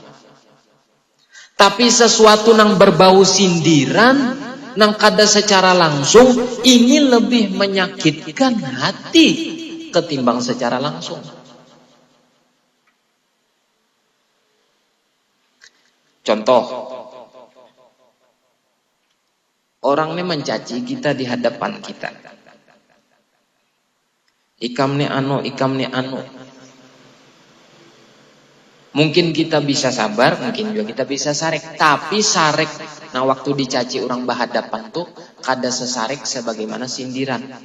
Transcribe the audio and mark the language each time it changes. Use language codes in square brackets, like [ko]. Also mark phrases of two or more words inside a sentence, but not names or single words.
[id] Tapi sesuatu yang berbau sindiran, yang kada secara langsung, ini lebih menyakitkan hati ketimbang secara langsung. Contoh, orang ini mencaci kita di hadapan kita. [bjn] Ikam ni anu, ikam ni anu. [id] Mungkin kita bisa sabar, mungkin juga kita bisa sarek. Tapi sarek, nah waktu dicaci orang berhadapan tuh [bjn] kada sesarek [id] sebagaimana sindiran.